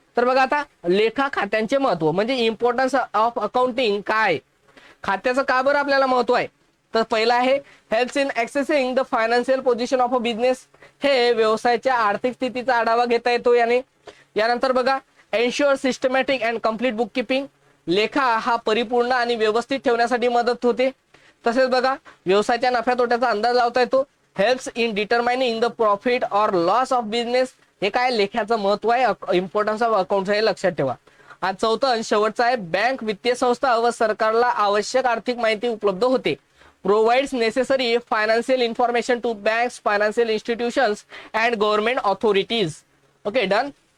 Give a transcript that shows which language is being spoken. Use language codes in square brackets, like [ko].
[mr] तर बघा आता लेखा खात्यांचे महत्व म्हणजे इम्पॉर्टन्स ऑफ अकाउंटिंग काय, खात्याचं का बरं आपल्याला महत्व आहे, तर पहिला आहे [en] Helps in accessing the financial position of a business. [mr] हे व्यवसायाच्या आर्थिक स्थितीचा आढावा घेता येतो याने. यानंतर बघा [en] Ensure systematic and complete book keeping. [mr] लेखा हा परिपूर्ण आणि व्यवस्थित ठेवण्यासाठी मदत होते. तसेच बघा व्यवसायाच्या नफ्या तोट्याचा अंदाज लावता येतो. [en] Helps in determining the profit or loss of business. [mr] हे काय लेख्याचं महत्व आहे, इम्पॉर्टन्स ऑफ अकाउंट हे लक्षात ठेवा. आणि चौथं आणि शेवटचं आहे बँक, वित्तीय संस्था व सरकारला आवश्यक आर्थिक माहिती उपलब्ध होते. [en] Provides necessary financial information to banks, financial institutions and government authorities. Okay. Done.